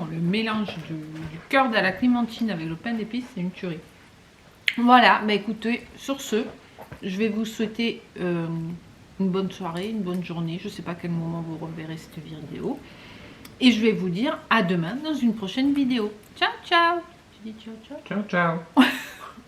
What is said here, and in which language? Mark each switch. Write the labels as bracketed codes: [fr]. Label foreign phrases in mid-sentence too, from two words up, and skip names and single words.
[fr] Le mélange du cœur de la clémentine avec le pain d'épices, c'est une tuerie. Voilà, bah écoutez, sur ce, je vais vous souhaiter une bonne soirée, une bonne journée. Je ne sais pas à quel moment vous reverrez cette vidéo. Et je vais vous dire à demain dans une prochaine vidéo. [it] Ciao, ciao. [fr] Tu dis [it] ciao, ciao. Ciao, ciao.